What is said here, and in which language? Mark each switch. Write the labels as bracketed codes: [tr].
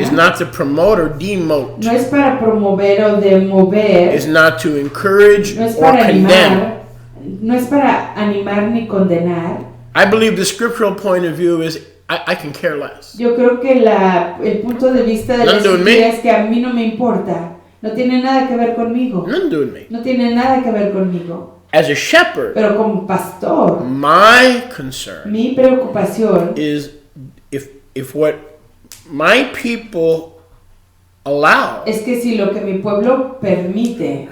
[en] is not to promote or demote. [es] no es para promover o demover, [en] Is not to encourage [es] no es [en] or [es] para [en] condemn. [es] animar, no es para animar ni condenar. [en] I believe the scriptural point of view is I can care less. [es] Yo creo que el punto de vista de la [en] Nothing doing me. [es] escritura es que a mí no me importa, no tiene nada que ver conmigo, [en] Nothing doing me. [es] no tiene nada que ver conmigo. [en] As a shepherd, [es] Pero como pastor, [en] my concern [es] mi preocupación [en] is if what my people allow [es] es que si lo que mi pueblo permite